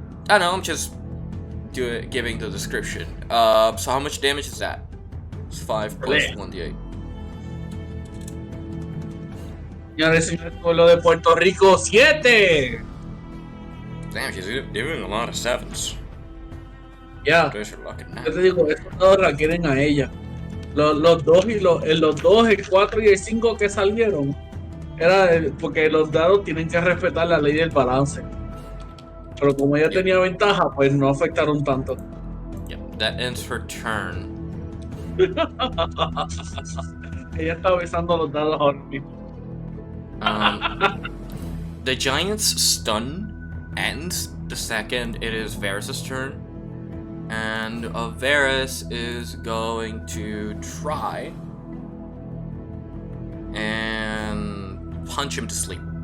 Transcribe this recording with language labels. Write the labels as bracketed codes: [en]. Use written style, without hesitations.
[en] I know, I'm just giving the description. So how much damage is that? It's 5 plus Bleh. 1d8. [es] Señores, señores, pueblo de Puerto Rico, 7. [en] Damn, she's doing a lot of 7s. [es] Ya, [en] Those are lucky now. [es] yo te digo, estos dos la quieren a ella. Los dos y los dos, el 4 y el 5 que salieron, porque los dados tienen que respetar la ley del balance. Pero como ella tenía ventaja, pues no afectaron tanto. [en] Yep, that ends her turn. [es] Ella está besando los dados ahora mismo. [en] The giant's stun ends the second it is Varys' turn. And Varys is going to try and punch him to sleep.